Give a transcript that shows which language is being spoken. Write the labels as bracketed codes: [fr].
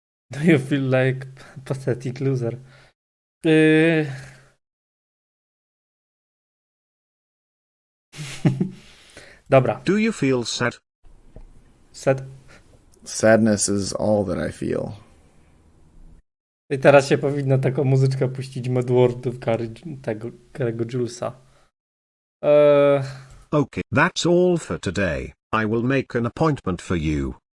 [en] Do you feel like pathetic loser? [pl] Dobra. [en] Do you feel sad? Set. Sadness is all that I feel. [pl] I teraz się powinna taką muzyczkę puścić Modwordów tego Karego Julesa. [en] Okay, that's all for today. I will make an appointment for you.